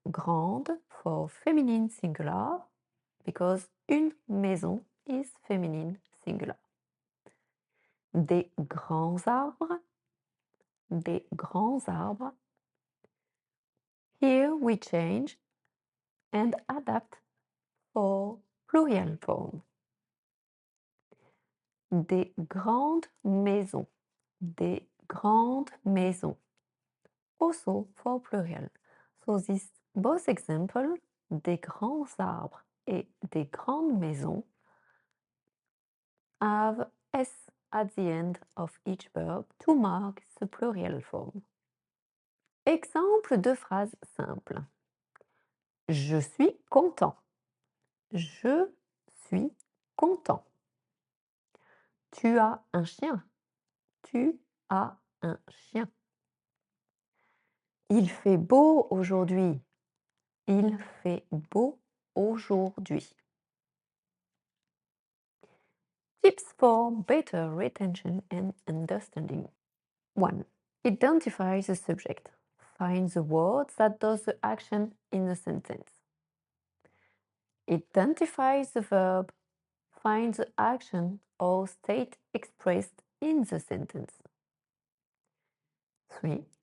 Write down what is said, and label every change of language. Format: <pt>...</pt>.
<en>Grande for feminine singular because une maison is feminine singular.</en> <fr>Des grands arbres. Des grands arbres.</fr> <en>Here we change and adapt for plural form.</en> <fr>Des grandes maisons. Des grandes maisons.</fr> <en>also for plural. So this both example,</en> <fr>des grands arbres et des grandes maisons,</fr> <en>have S at the end of each verb to mark the plural form.</en> <fr>Exemple de phrase simple. Je suis content. Je suis content. Tu as un chien. Tu as un chien. Il fait beau aujourd'hui. Il fait beau aujourd'hui.</fr> <en>Tips for better retention and understanding. 1. Identify the subject. Find the word that does the action in the sentence. Identify the verb. Find the action or state expressed in the sentence. 3.</en>